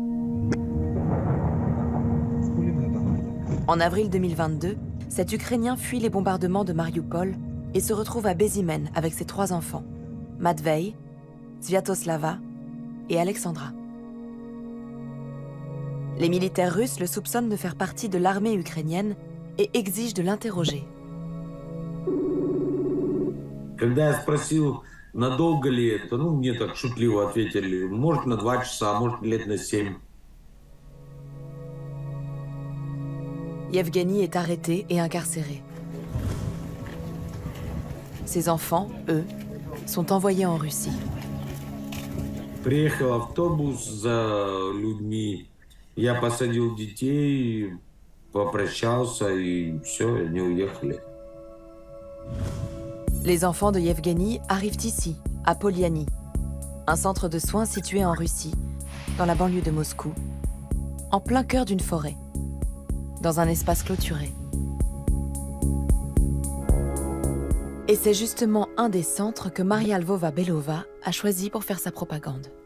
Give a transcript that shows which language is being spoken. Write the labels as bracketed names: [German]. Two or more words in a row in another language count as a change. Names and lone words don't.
[French] En avril 2022, cet Ukrainien fuit les bombardements de Mariupol et se retrouve à Bézimen avec ses 3 enfants, Matvei, Sviatoslava et Alexandra. Les militaires russes le soupçonnent de faire partie de l'armée ukrainienne et exigent de l'interroger. [Russian] Надолго ли это? Ну, мне так шутливо ответили, может на 2 часа, может лет на 7. [French] Yevgeny est arrêté et incarcéré. Ses enfants, eux, sont envoyés en Russie. [Russian] Приехал автобус за людьми, я посадил детей, попрощался и все, они уехали. [French] Les enfants de Yevgeny arrivent ici, à Polyani, un centre de soins situé en Russie, dans la banlieue de Moscou, en plein cœur d'une forêt, dans un espace clôturé. Et c'est justement un des centres que Maria Lvova-Belova a choisi pour faire sa propagande.